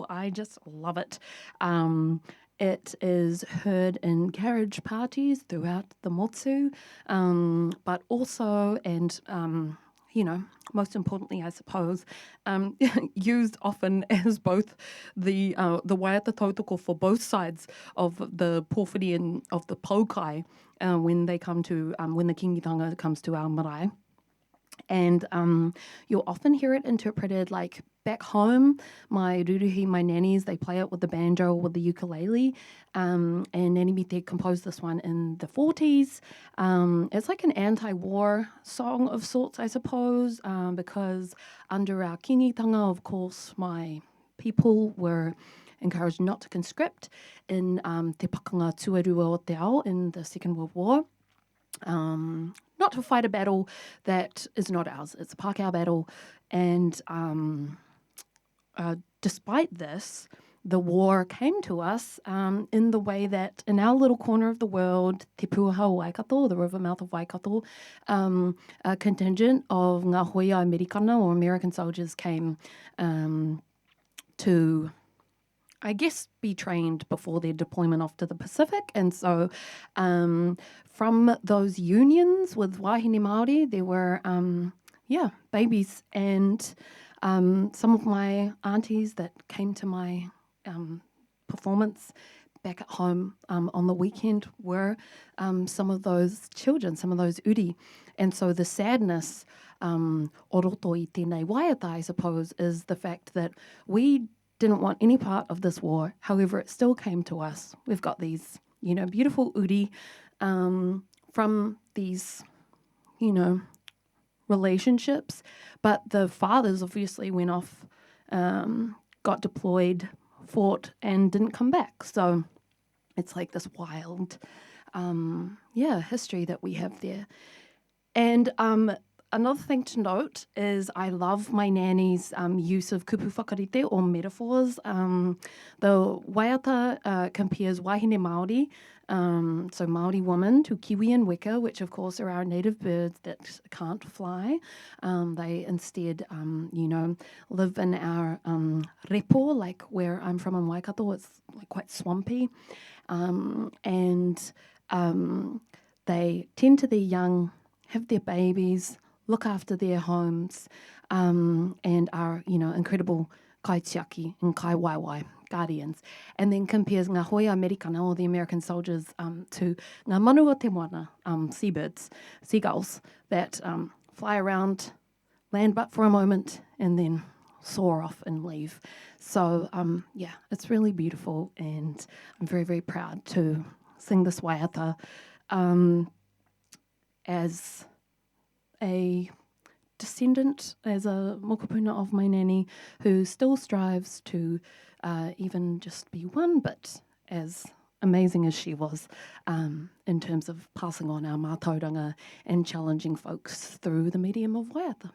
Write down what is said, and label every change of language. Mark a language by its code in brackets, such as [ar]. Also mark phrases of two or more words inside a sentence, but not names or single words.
[en] I just love it. It is heard in carriage parties throughout the Motsu, but also, and most importantly, I suppose, used often as both the [mi] waiata tautoko [en] for both sides of the pōwhiri and of the paukai when they come to when the kingitanga comes to our marae. And you'll often hear it interpreted like back home. My ruruhi, my nannies, they play it with the banjo or with the ukulele. And Nene Mite composed this one in the 40s. It's like an anti-war song of sorts, I suppose, because under our kingitanga, of course, my people were encouraged not to conscript in [mi] te pakanga tuarua o te ao [en] in the Second World War. not to fight a battle that is not ours. It's a Pākehā battle. And despite this, the war came to us in the way that in our little corner of the world, Te Puaha o Waikato, the river mouth of Waikato, a contingent of [mi] ngā hoia Amerikana [en] or American soldiers came to, I guess, be trained before their deployment off to the Pacific. And so from those unions with [mi] wahine Māori, [en] there were, babies. And some of my aunties that came to my performance back at home on the weekend were some of those children, some of those uri. And so the sadness, [mi] o roto i tēnei waiata, [en] I suppose, is the fact that we didn't want any part of this war. However, it still came to us. We've got these, beautiful uri from these, relationships. But the fathers obviously went off, got deployed, fought, and didn't come back. So it's like this wild, history that we have there. And another thing to note is I love my nanny's use of [mi] kupu whakarite [en] or metaphors. The waiata compares [mi] wahine Māori, [en] so Māori woman, to kiwi and weka, which of course are our native birds that can't fly. They instead, live in our repo, like where I'm from in Waikato. It's like quite swampy. And they tend to their young, have their babies, look after their homes, and are, incredible kaitiaki and [mi] kai waiwai [en] guardians. And then compares [mi] ngā hoia Amerikana, [en] or the American soldiers, to [mi] ngā manu o te moana, [en] seabirds, seagulls, that fly around, land but for a moment, and then soar off and leave. So, it's really beautiful, and I'm very, very proud to sing this waiata as a descendant, as a mokopuna of my nanny, who still strives to even just be one, but as amazing as she was in terms of passing on our mātauranga and challenging folks through the medium of waiata.